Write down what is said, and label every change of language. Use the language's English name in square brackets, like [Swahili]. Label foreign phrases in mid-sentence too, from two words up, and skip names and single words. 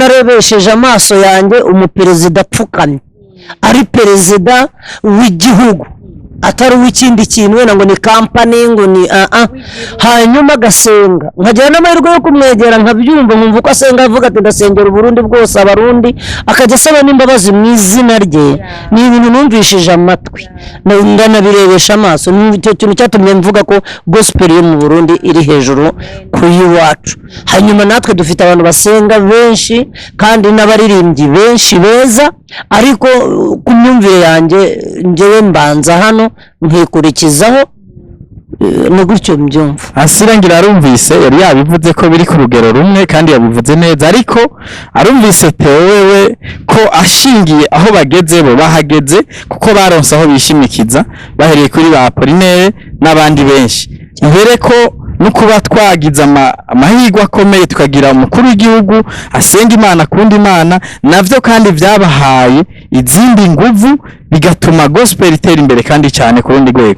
[Kinyarwanda] narebesheje amaso yanjye umuperezida apfukamye ari perezida w'igihugu atari uw'ikindi kintu wenda ngo ni company ngo ni hanyuma agasenga nkagera n'amahirwe yo kumwegera nkabyumva nkumva uko asenga avuga ati ndasengera Uburundi bwose abarundi akajya asaba n'imbabazi mu izina rye ni ibintu numvishije amatwi ndanabirebesha amaso nicyo kintu cyatumye mvuga ko gospel yo mu Burundi iri hejuru ku y'iwacu. Hanyuma natwe dufite abantu basenga benshi kandi n'abaririmbyi benshi beza ariko ku myumvire yanjye njyewe mbanza hano nkikurikizaho no gutyo mbyumva. [Rundi] Asira ngira arumvise yari yabivuze ko biri ku rugero rumwe kandi yabivuze neza ariko arumvise tewewe ko ashingiye aho bageze bo bahageze kuko baronse aho bishimikiza bahereye kuri ba Polinere n'abandi benshi ihere ko no kuba twagize amahirwe akomeye tukagira umukuru w'igihugu asenga Imana kundi Imana navyo kandi byabahaye izindi nguvu bigatuma gospel itera imbere kandi cyane ku rundi rwego.